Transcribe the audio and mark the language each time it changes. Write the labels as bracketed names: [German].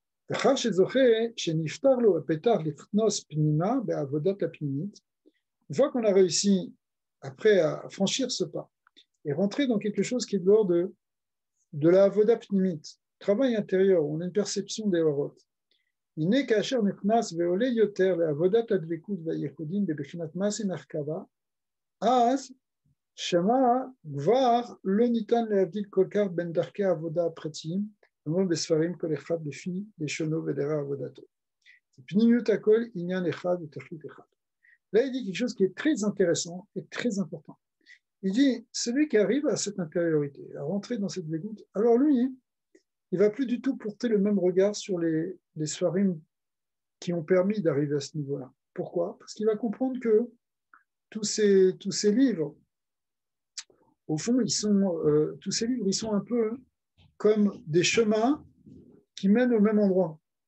[Hebrew] לאחר שזוכה שנפתר לו הפתח לכנוס פנימה בעבודת הפנימית, [French] une fois qu'on a réussi après à franchir ce pas et rentrer dans quelque chose qui est de l'ordre de la avoda pnimit, travail intérieur, on a une perception des horot. [Hebrew] הנה כאשר נכנס ועולה יותר לעבודת הדבקות והייחודים בבחינת מעשה מרכבה, אז שמה כבר לא ניתן להבדיל כל כך בין דרכי העבודה הפרטיים, כמו בספרים כל אחד לפי לשונו ודרך עבודתו. פנימיות הכל עניין אחד ותכלית אחד. [French] Là, il dit quelque chose qui est très intéressant et très important. Il dit, celui qui arrive à cette intériorité, à rentrer dans cette dégoûte, alors lui, il ne va plus du tout porter le même regard sur les sfarim qui ont permis d'arriver à ce niveau-là. Pourquoi? Parce qu'il va comprendre que tous ces livres, au fond, tous ces livres, ils sont un peu comme des chemins qui mènent au même endroit.